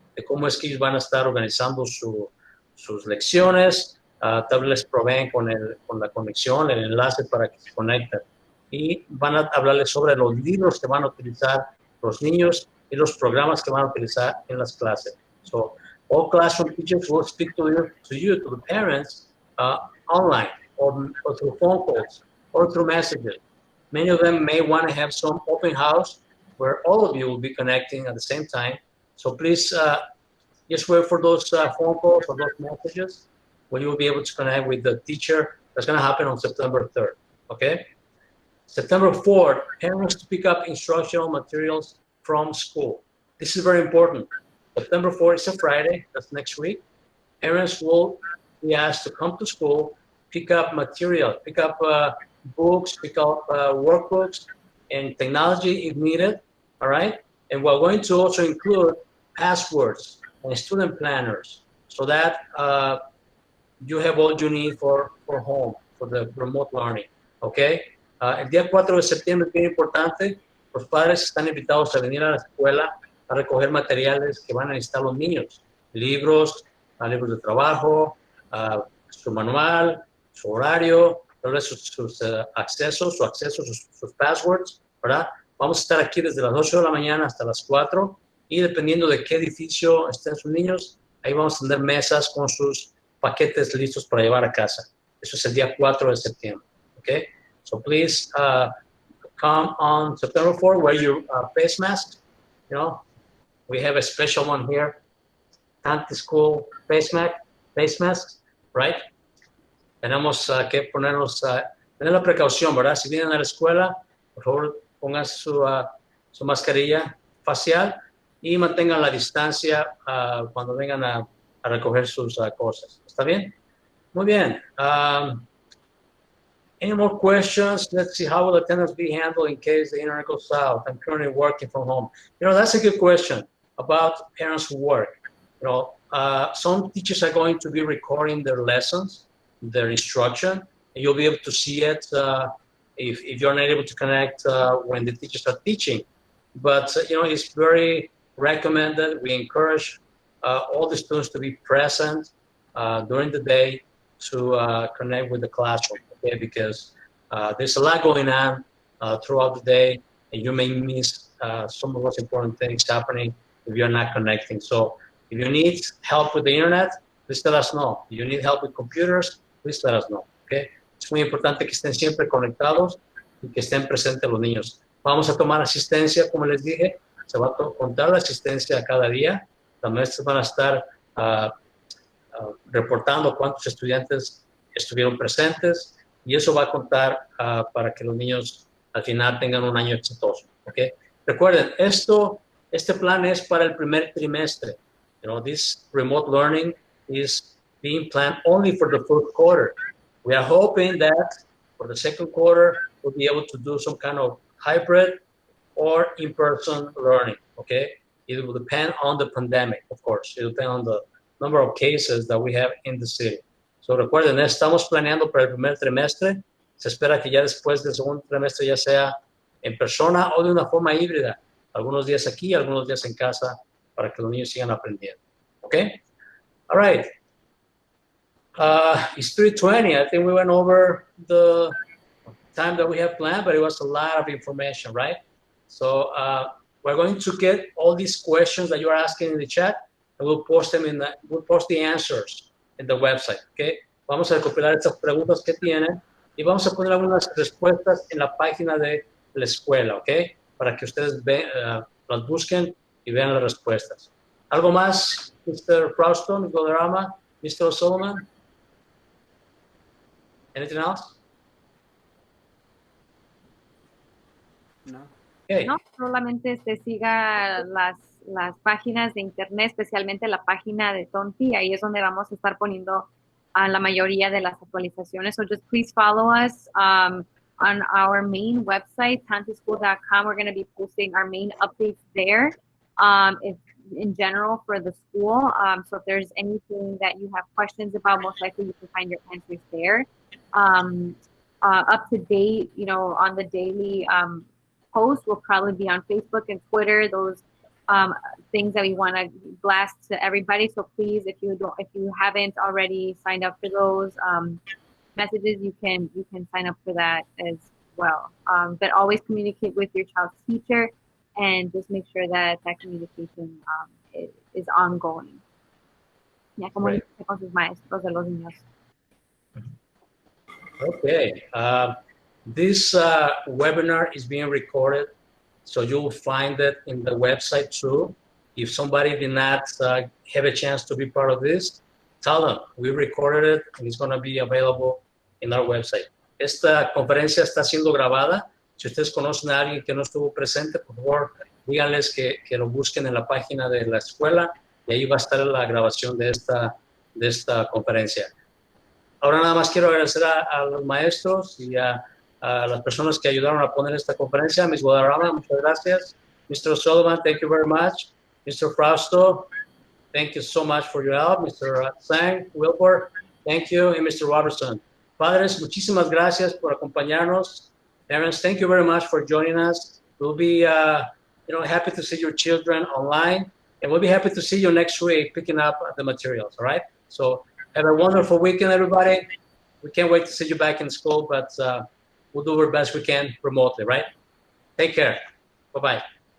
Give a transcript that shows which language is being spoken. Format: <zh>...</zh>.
<es>De cómo es que ellos van a estar organizando sus lecciones, tal vez les proveen con la conexión, el enlace para que se conecten. Y van a hablarles sobre los libros que van a utilizar los niños y los programas que van a utilizar en las clases.</es> <en>So, all classroom teachers will speak to the parents, online or through phone calls or through messages. Many of them may want to have some open house where all of you will be connecting at the same time. So please just wait for those phone calls or those messages when you will be able to connect with the teacher. That's going to happen on September 3rd, okay? September 4th, parents to pick up instructional materials from school. This is very important. September 4th is a Friday, that's next week. Parents will be asked to come to school, pick up material, pick up books, pick up workbooks, and technology if needed, all right? And we're going to also include passwords and student planners so that you have all you need for home, for the remote learning, okay?</en> <es>El día 4 de septiembre es bien importante. Los padres están invitados a venir a la escuela a recoger materiales que van a necesitar los niños. Libros, libros de trabajo, su manual, su horario, sus accesos, sus passwords, ¿verdad? Vamos a estar aquí desde las 8 de la mañana hasta las 4 y dependiendo de qué edificio estén sus niños, ahí vamos a tener mesas con sus paquetes listos para llevar a casa. Eso es el día 4 de septiembre, ¿ok? So please come on September 4th, wear your face mask. You know, we have a special one here, Tonti School face masks, right? Tenemos que tener la precaución, ¿verdad? Si vienen a la escuela, por favor, pongan su mascarilla facial y mantengan la distancia cuando vengan a recoger sus cosas. ¿Está bien? Muy bien.</es> <en>Any more questions? Let's see, how will attendance be handled in case the internet goes out? I'm currently working from home. You know, that's a good question about parents who work. You know, some teachers are going to be recording their lessons, their instruction, and you'll be able to see it if you're not able to connect when the teachers are teaching. But, you know, it's very recommended. We encourage all the students to be present during the day to connect with the classroom, okay? Because there's a lot going on throughout the day, and you may miss some of those important things happening if you're not connecting. So if you need help with the internet, please let us know. If you need help with computers, please let us know, okay?</en> <es>Es muy importante que estén siempre conectados y que estén presentes los niños. Vamos a tomar asistencia, como les dije, se va a contar la asistencia cada día. Las maestras van a estar reportando cuántos estudiantes estuvieron presentes y eso va a contar para que los niños al final tengan un año exitoso, ¿ok? Recuerden, este plan es para el primer trimestre.</es> <en>You know, this remote learning is being planned only for the first quarter. We are hoping that for the second quarter, we'll be able to do some kind of hybrid or in-person learning, okay? It will depend on the pandemic, of course. It will depend on the number of cases that we have in the city.</en> <es>So recuerden, estamos planeando para el primer trimestre. Se espera que ya después del segundo trimestre ya sea en persona o de una forma híbrida. Algunos días aquí, algunos días en casa, para que los niños sigan aprendiendo.</es> <en>Okay? All right. It's 3:20. I think we went over the time that we have planned, but it was a lot of information, right? So we're going to get all these questions that you're asking in the chat, and we'll post them we'll post the answers in the website, okay?</en> <es>Vamos a recopilar estas preguntas que tienen y vamos a poner algunas respuestas en la página de la escuela, ¿ok? Para que ustedes las busquen y vean las respuestas. ¿Algo más, Mr. Frausto, Mr. Valderrama, Mr. O'Sullivan?</es> <en>Anything else? No. Okay.</en> <es>No, solamente siga las páginas de internet, especialmente la página de Tonti. Ahí es donde vamos a estar poniendo la mayoría de las actualizaciones.</es> <en>So just please follow us on our main website, tontischool.com. We're going to be posting our main updates there in general for the school. So if there's anything that you have questions about, most likely you can find your answers there. Up to date, you know, on the daily posts will probably be on Facebook and Twitter, those things that we want to blast to everybody. So please, if you haven't already signed up for those messages, you can sign up for that as well. But always communicate with your child's teacher and just make sure that communication is ongoing.</en> <es>Ya comuníquese con sus maestros de los niños.</es> <en>Okay. This webinar is being recorded, so you'll find it in the website too. If somebody did not have a chance to be part of this, tell them we recorded it and it's going to be available in our website.</en> <es>Esta conferencia está siendo grabada. Si ustedes conocen a alguien que no estuvo presente, por favor, díganles que lo busquen en la página de la escuela y ahí va a estar la grabación de esta conferencia. Ahora nada más quiero agradecer a los maestros y a las personas que ayudaron a poner esta conferencia. Ms. Guadarrama, muchas gracias.</es> <en>Mr. Sullivan, thank you very much. Mr. Frausto, thank you so much for your help. Mr. Sang, Wilbur, thank you. And Mr. Robertson.</en> <es>Padres, muchísimas gracias por acompañarnos.</es> <en>Parents, thank you very much for joining us. We'll be happy to see your children online, and we'll be happy to see you next week picking up the materials, all right? So have a wonderful weekend, everybody. We can't wait to see you back in school, but we'll do our best we can remotely, right? Take care. Bye-bye.</en>